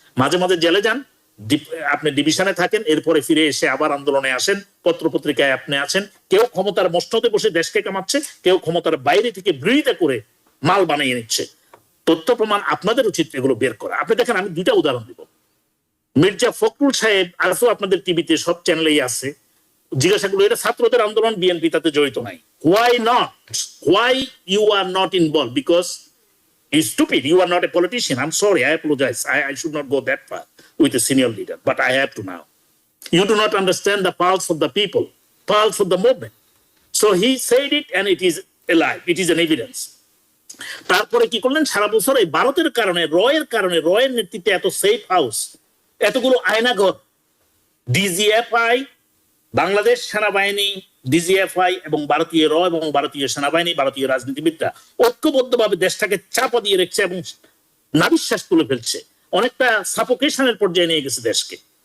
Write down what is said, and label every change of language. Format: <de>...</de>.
<bn>মাঝে মাঝে জেলে যান, আপনি ডিভিশনে থাকেন, এরপরে ফিরে এসে আবার আন্দোলনে আসেন, পত্রপত্রিকায় আপনি আছেন, কেউ ক্ষমতার মসনদে বসে দেশকে কামাচ্ছে, কেউ ক্ষমতার বাইরে থেকে বিরোধিতা করে মাল বানিয়ে নিচ্ছে। তথ্য প্রমাণ আপনাদের উচিত এগুলো বের করা। আপনি দেখেন, আমি 2টা উদাহরণ দিব। মির্জা ফখরুল সাহেব আজও আপনাদের টিভিতে সব চ্যানেলেই আছে, জিজ্ঞাসা করলো এটা ছাত্রদের আন্দোলন, বিএনপি তাতে জড়িত নাই।</bn> <en>Why not? Why you are not involved? Because you're stupid. You are not a politician. I'm sorry. I apologize. I should not go that far with a senior leader, but I have to now. You do not understand the pulse of the people, pulse of the movement. So he said it, and it is alive. It is an evidence.</en> <bn>তারপরে কি করলেন, সারা বছর এই ভারতের কারণে, রয়ের নেতৃত্বে এত সেফ হাউস, এতগুলো আয়নাঘর, ডিজিএফআই, বাংলাদেশ সেনাবাহিনী, ডিজিএফআই এবং ভারতীয় র এবং ভারতীয় সেনাবাহিনী, ভারতীয় রাজনীতিবিদরা ঐক্যবদ্ধভাবে দেশটাকে চাপা দিয়ে রেখেছে এবং নাবিশ্বাস তুলে ফেলছে, অনেকটা সাফোকেশনের পর্যায়ে নিয়ে গেছে দেশকে।</bn>